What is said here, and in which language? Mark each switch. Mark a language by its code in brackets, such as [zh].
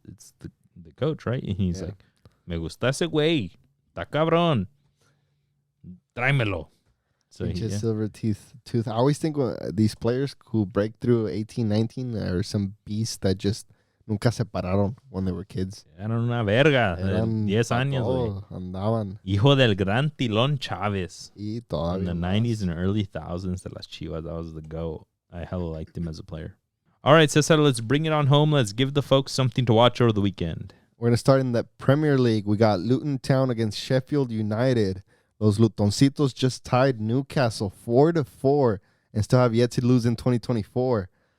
[en] It's the coach, right? And he's like, [es] me gusta ese güey, está cabrón, tráemelo. [en] So silver tooth. I always think these players who break through 18, 19 are some beasts that just [es] nunca se pararon [en] when they were kids. [es] Eran una verga. 10 años, güey. Andaban. Hijo del gran Tilón Chávez. Y todavía [en] in the [es] más. [en] 90s and early thousands [es] de las Chivas, [en] that was the GOAT. I hella liked him as a player. All right, Cesar, let's bring it on home. Let's give the folks something to watch over the weekend. We're going to start in the Premier League. We got Luton Town against Sheffield United. [es] Los Lutoncitos [en] just tied Newcastle 4-4 and still have yet to lose in 2024.